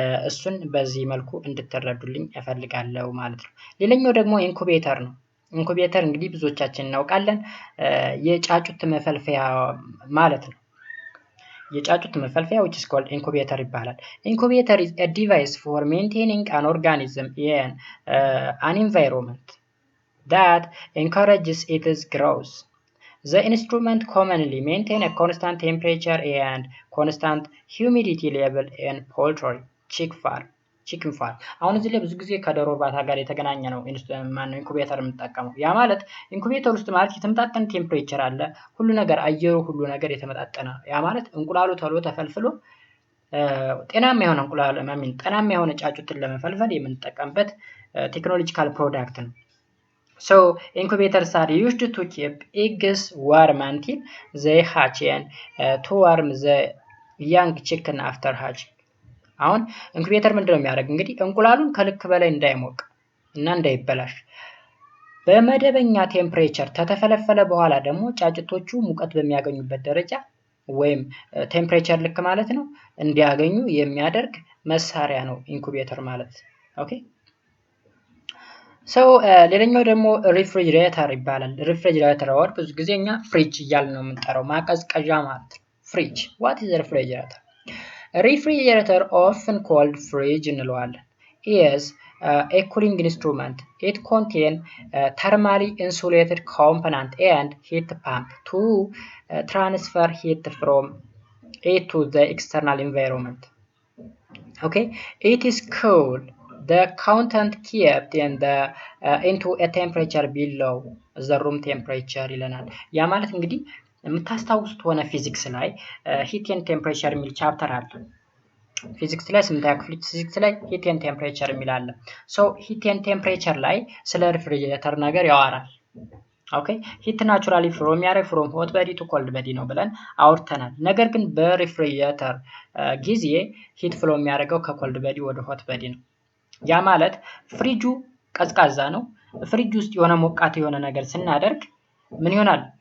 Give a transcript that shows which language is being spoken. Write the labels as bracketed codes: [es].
[am] እሱን በዚህ መልኩ እንድትረዱልኝ እፈልጋለሁ ማለት ነው። ሌላኛው ደግሞ ኢንኩቤተር ነው። ኢንኩቤተር እንግዲህ ብዙዎቻችን እናውቃለን። የጫጩት መፈልፈያ ማለት ነው። የጫጩት መፈልፈያ [en] which is called incubator [am] ይባላል። [en] Incubator is a device for maintaining an organism in an environment that encourages its growth. The instrument commonly maintain a constant temperature and constant humidity level in poultry, chicken farm. [am] አሁን እዚህ ላይ ብዙ ጊዜ ከዶሮ እርባታ ጋር የተገናኘ ነው ኢንኩቤተር የምንጠቀመው። ያ ማለት ኢንኩቤተር ውስጥ ማለት የተመጣጠነ ቴምፕሬቸር አለ። ሁሉ ነገር አየሩ ሁሉ ነገር የተመጣጠነ ያ ማለት እንቁላሉ ተሎ ተፈልፍሎ ጤናማ የሆነ እንቁላል ጤናማ የሆነ ጫጩትን ለመፈልፈል የምንጠቀምበት ቴክኖሎጂካል ፕሮዳክት ነው። [en] So incubators are used to keep eggs warm until they hatch and to warm the young chicken after hatching. [am] አሁን ኢንኩቤተር ምንድነው የሚያደርግ እንግዲህ እንቁላሉን ከልክ በላይ እንዳይሞቅ እና እንዳይበላሽ በመደበኛ ቴምፕሬቸር ከተፈለፈለ በኋላ ደግሞ ጫጭቶቹ ሙቀት በሚያገኙበት ደረጃ ወይም ቴምፕሬቸር ልክ ማለት ነው እንዲያገኙ የሚያደርግ መሳሪያ ነው ኢንኩቤተር ማለት። ኦኬ ሶ ሌላኛው ደግሞ ሪፍሪጅሬተር ይባላል። ሪፍሪጅሬተር ወር ብዙ ጊዜ እኛ ፍሪጅ እያልን ነው የምንጠራው ማቀዝቀዣ ማለት ነው። ፍሪጅ [en] what is a refrigerator? A refrigerator, often called fridge [am] እንለዋለን, [en] is a cooling instrument. It contains thermally insulated component and heat pump to transfer heat from it to the external environment. Okay, it is cool. The content kept in the into a temperature below the room temperature [am] ይለናል። ያ ማለት እንግዲህ የምታስታውሱት ሆነ ፊዚክስ ላይ ሂት ኤንድ ቴምፕሬቸር የሚል ቻፕተር አለ። ፊዚክስ ላይ ስምንተኛ ክፍል ፊዚክስ ላይ ሂት ኤንድ ቴምፕሬቸር የሚል አለ። ሶ ሂት ኤንድ ቴምፕሬቸር ላይ ስለ ሪፍሪጅሬተር ነገር ያወራል። ኦኬ ሂት ናቹራሊ ፍሎ የሚያደርግ [en] ፍሮም ሆት በዲ ቱ ኮልድ በዲ [am] ነው ብለን አውርተናል። ነገር ግን በሪፍሪጅሬተር ጊዜ ሂት ፍሎ የሚያደርገው ከኮልድ በዲ ወደ ሆት በዲ ነው። ያ ማለት ፍሪጁ ቀዝቃዛ ነው። ፍሪጅ ውስጥ የሆነ ሞቃት የሆነ ነገር ስናደርግ ምን ይሆናል?